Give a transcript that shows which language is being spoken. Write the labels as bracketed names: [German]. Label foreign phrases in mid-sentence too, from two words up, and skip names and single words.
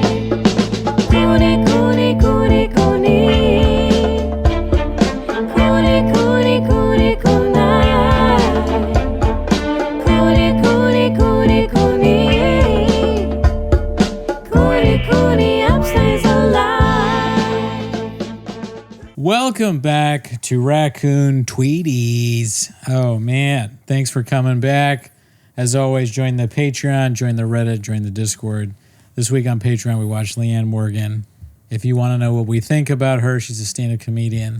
[English] Cooney, Cooney, Cooney, Cooney. Cooney, Cooney, Cooney, Cooney. Cooney, Cooney, Cooney, Cooney. Cooney, Cooney, upstays alive. Welcome back to Raccoon Tweeties. Oh man, thanks for coming back. As always, join the Patreon, join the Reddit, join the Discord. This week on Patreon, we watched Leanne Morgan. If you want to know what we think about her, she's a stand-up comedian.